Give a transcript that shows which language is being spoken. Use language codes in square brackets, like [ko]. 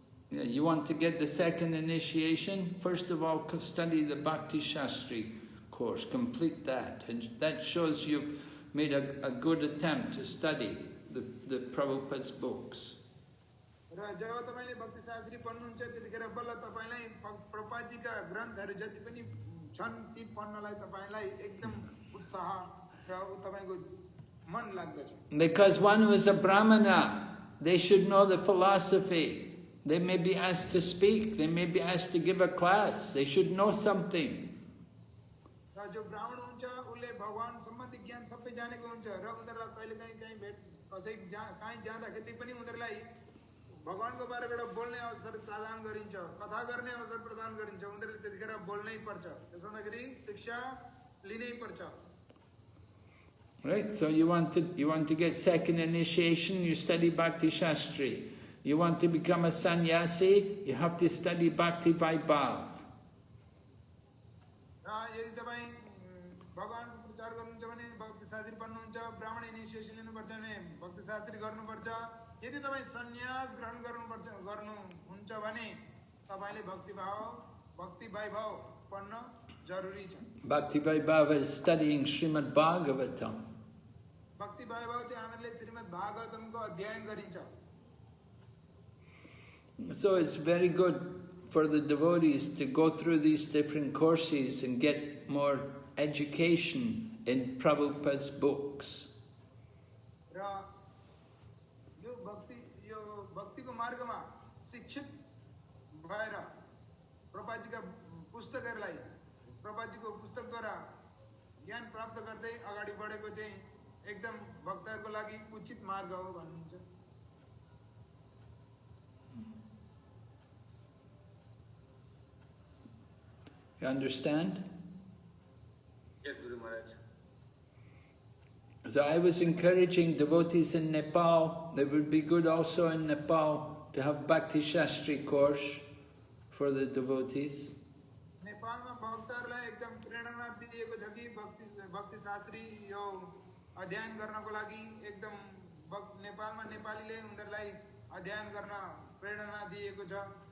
[en] You want to get the second initiation? First of all, study the Bhakti Shastri course, complete that. And that shows you've made a good attempt to study the Prabhupada's books. [ne] र जब तपाईले भक्ति शास्त्री पढ्नुहुन्छ त्यतिखेर बल्ल तपाईलाई प्रभुपादजीका ग्रन्थहरू जति पनि छन् ती पढ्नलाई तपाईलाई एकदम उत्साह र तपाईको मन लाग्दछ. [en] Because one who is a Brahmana, they should know the philosophy. They may be asked to speak, they may be asked to give a class, they should know something. [ne] र जो ब्राह्मण हुन्छ उले भगवान सम्बन्धी ज्ञान सबै जानेको हुन्छ र उनीहरुलाई कहिलेकाहीँ भेट कसै कहीँ जाँदाखेरि पनि उनीहरुलाई भगवानको बारेमा एउटा बोल्ने अवसर प्रदान गरिन्छ, कथा गर्ने अवसर प्रदान गरिन्छ. उनीहरुले त्यतिखेर बोल्नै पर्छ. त्यसो हुँदाखेरि शिक्षा लिनै पर्छ. [en] Right, so you want to get second initiation, you study Bhakti Shastri. You want to become a sannyasi, you have to study Bhakti Vaibhav. [ne] र यदि तपाई भगवान प्रचार गर्नुहुन्छ भने भक्ति शास्त्री पढ्नुहुन्छ, ब्राह्मण इनिसिएसन लिनुपर्छ भने भक्ति शास्त्री गर्नुपर्छ. यदि तपाई सन्यास ग्रहण गर्नुहुन्छ भने तपाईले भक्ति वैभव पढ्न जरुरी छ. [en] Bhakti Vaibhava is studying Srimad Bhagavatam. [ne] भक्ति वैभव चाहिँ हामीले श्रीमद् भागवतमको अध्ययन गरिन्छ. [en] So it's very good for the devotees to go through these different courses and get more education in Prabhupada's books. [ne] र यो भक्तिको मार्गमा शिक्षित भएर प्रभुपादजीका पुस्तकहरूलाई प्रभुपादजीको पुस्तकद्वारा ज्ञान प्राप्त गर्दै अगाडि बढेको चाहिँ एकदम भक्तहरूको लागि उचित मार्ग हो भन्नुहुन्छ. [en] You understand? Yes, Guru Maharaj. So I was encouraging devotees in Nepal, it would be good also in Nepal to have Bhakti Shastri course for the devotees. [ne] नेपालमा भक्तहरूलाई एकदम प्रेरणा दिएको छ कि भक्ति शास्त्री यो अध्ययन गर्नको लागि एकदम नेपालमा नेपालीले उनीहरूलाई अध्ययन गर्न प्रेरणा दिएको छ.